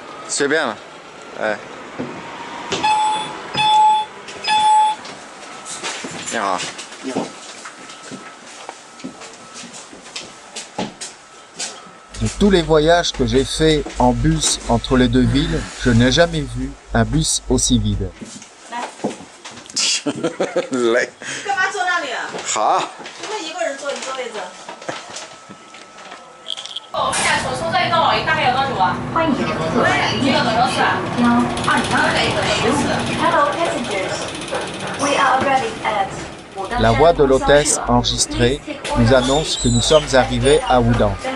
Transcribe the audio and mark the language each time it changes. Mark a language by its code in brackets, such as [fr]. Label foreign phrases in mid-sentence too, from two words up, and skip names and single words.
[zh] 随便了，哎。你好。你好。 [fr] De tous les voyages que j'ai faits en bus entre les deux villes, je n'ai jamais vu un bus aussi vide. [zh] 累。干嘛坐那里啊？好。那一个人坐一个位置。我们家从这里到老一大概要多久啊？欢迎乘坐1个多小时。标2015。 [en] Hello passengers, we are arriving at. [fr] La voix de l'hôtesse enregistrée nous annonce que nous sommes arrivés à Wudang.